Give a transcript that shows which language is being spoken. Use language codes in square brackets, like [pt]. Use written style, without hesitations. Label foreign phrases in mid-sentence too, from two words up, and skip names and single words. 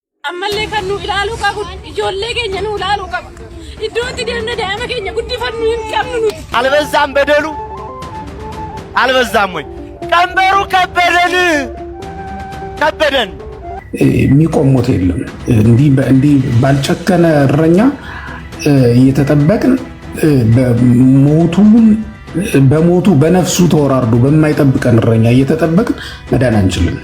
[om] ammallee kan nu ilaaluu qabu ijoollee keenya nu ilaaluu qabu iddootti deemne daa'ima keenya guddifannu hin qabnu nuti [am] አልበዛም በደሉ አልበዛም ወይ ቀንበሩ ከበደን የሚቆሙት የለም እንዲህ ባልጨከነ እረኛ እየተጠበቅን በሞቱ በነፍሱ ተወራርዶ በማይጠብቀን እረኛ እየተጠበቅን መዳን አንችልም።